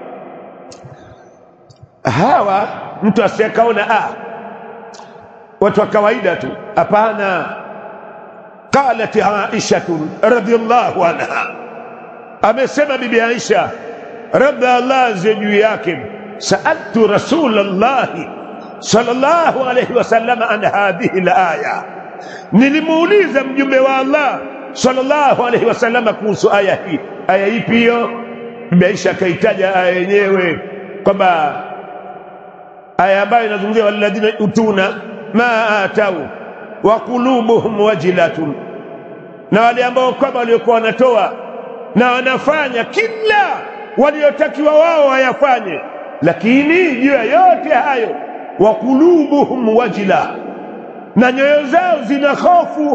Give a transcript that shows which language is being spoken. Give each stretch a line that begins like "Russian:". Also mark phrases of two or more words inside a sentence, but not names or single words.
Swahili: Hawa mtu asiyekaona watu wa kawaida tu, hapana.
Arabic: قالت عائشة رضي الله عنها,
Swahili: amesema bibi Aisha radhiallahu juu yake,
Arabic: سألت رسول الله صلى الله عليه وسلم عن هذه الآية,
Swahili: nilimuuliza mjumbe wa Allah
Arabic: صلى الله عليه وسلم
Swahili: kuhusu aya hii. Aya ipi hiyo? Bibi Aisha akaitaja aya yenyewe kwamba aya ambayo inazungumzia
Arabic: والذين يؤتون ما آتوا وقلوبهم وجلة,
Swahili: na wale ambao kwamba waliokuwa wanatoa na wanafanya kila waliotakiwa wao wayafanye, lakini juu ya yote hayo
Arabic: وقلوبهم وجلة,
Swahili: na nyoyo zao zina hofu.